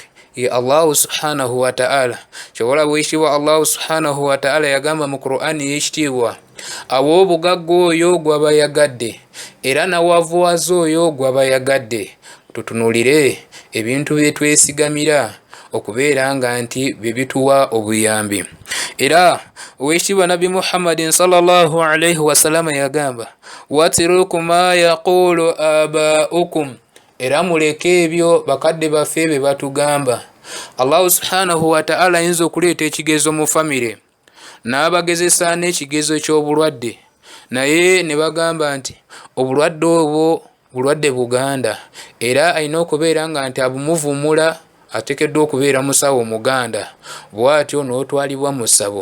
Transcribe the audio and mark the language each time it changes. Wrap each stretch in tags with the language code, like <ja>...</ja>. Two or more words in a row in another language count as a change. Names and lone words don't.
<lg>Ye</lg> <ar>الله سبحانه وتعالى.</ar> <lg>Kyobola bwekitiibwa</lg> <ar>الله سبحانه وتعالى</ar> <lg>yagamba mu Qur'ani y'ekitiibwa, aw'obugagga oyo gwabayagadde era nawavuwaza oyo gwabayagadde. Tutunulire ebintu bye twesigamira okubeera nga nti bye bituwa obuyambi. Era owekitiibwa Nabi Muhammadin</lg> <ar>صلى الله عليه وسلم</ar> <lg>yagamba,</lg> <ar>واتركوا ما يقول آباؤكم,</ar> <lg>era muleke ebyo bakadde baffe be batugamba.</lg> <ar>الله سبحانه وتعالى</ar> <lg>ayinza okuleeta ekigezo mu famire n'abagezesa n'ekigezo ky'obulwadde, naye ne bagamba nti obulwadde obwo bulwadde buganda, era alina okubeera nga nti abumuvumula ateekeddwa okubeera musawo muganda, bw'atyo n'otwalibwa mu ssabo.</lg>